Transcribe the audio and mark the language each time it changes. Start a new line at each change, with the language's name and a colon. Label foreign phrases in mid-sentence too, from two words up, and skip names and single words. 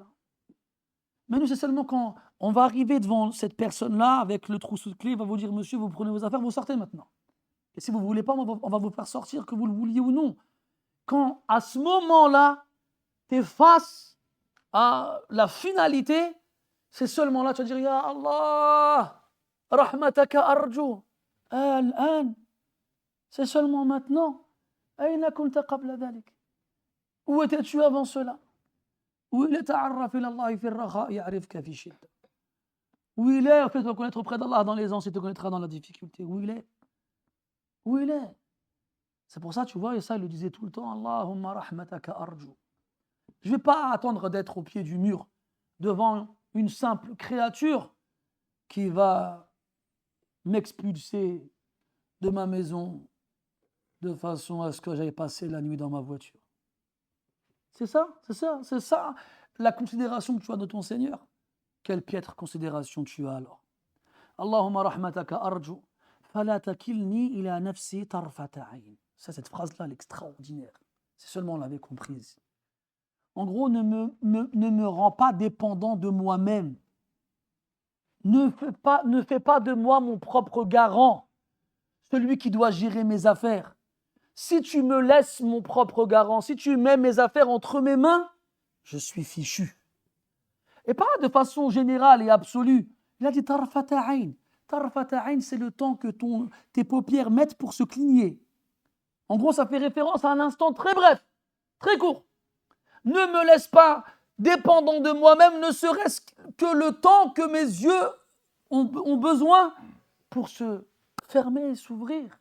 French: Mais nous, c'est seulement quand on va arriver devant cette personne-là avec le trousseau de clés, il va vous dire, monsieur, vous prenez vos affaires, vous sortez maintenant. Et si vous ne voulez pas, on va vous faire sortir, que vous le vouliez ou non. Quand à ce moment-là, tu es face à la finalité, c'est seulement là, tu vas dire,
Arabic: يا الله، رحمتك أرجو. Al-an,
French: c'est seulement maintenant.
Arabic: أين كنت قبل ذلك.
French: Où étais-tu avant cela? Où il est
Arabic: تعرف إلى الله في الرخاء يعرفك في الشدة.
French: Où il est, fais-toi connaître auprès d'Allah dans l'aisance, il te connaîtra dans la difficulté. Où il est? Où il est? C'est pour ça, tu vois, et ça, il le disait tout le temps,
Arabic: اللهم رحمتك أرجو.
French: Je ne vais pas attendre d'être au pied du mur devant une simple créature qui va m'expulser de ma maison de façon à ce que j'aille passer la nuit dans ma voiture. C'est ça la considération que tu as de ton Seigneur. Quelle piètre considération tu as alors.
Arabic: اللهم رحمتك أرجو، فلا تكلني إلى نفسي طرفة عين.
French: Ça, cette phrase-là, elle est extraordinaire. C'est seulement on l'avait comprise. En gros, ne me rends pas dépendant de moi-même. Ne fais pas de moi mon propre garant, celui qui doit gérer mes affaires. Si tu me laisses mon propre garant, si tu mets mes affaires entre mes mains, je suis fichu. Et pas de façon générale et absolue. Il a dit
Arabic: طرفة عين. طرفة عين,
French: c'est le temps que tes paupières mettent pour se cligner. En gros, ça fait référence à un instant très bref, très court. Ne me laisse pas dépendant de moi-même, ne serait-ce que le temps que mes yeux ont besoin pour se fermer et s'ouvrir.